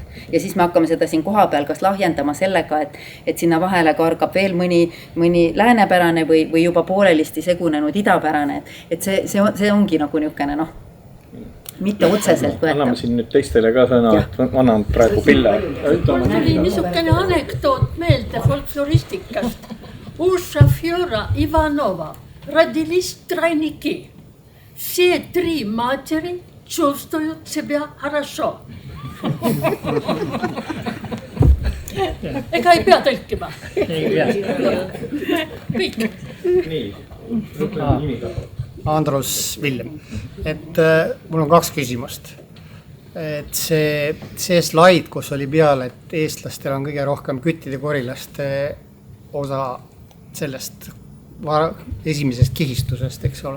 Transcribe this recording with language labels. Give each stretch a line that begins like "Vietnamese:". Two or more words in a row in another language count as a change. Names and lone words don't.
Estonian: Ja siis me hakkame seda siin koha peal kas lahjendama sellega, et sinna vahele kargab veel mõni läänepärane või juba poolelisti segunenud idapärane. Et see ongi nagu niukene, mitte otseselt võetav. Anname siin nüüd teistele ka sõna, annan praegu Pille. Tuli niisugune anekdoot meelde folkloristikast.
Russian: У шофера Иванова родились тройники. Все 3 матери чувствуют себя хорошо.
Estonian: Ega ei pea tõlkima. Kõik. Nii, lõppenud nimi ka. Andrus Villem, et mul on 2 küsimust. Et see slaid, kus oli peal, et eestlastel on kõige rohkem küttide korilaste osa sellest esimesest kihistusest, eks ole.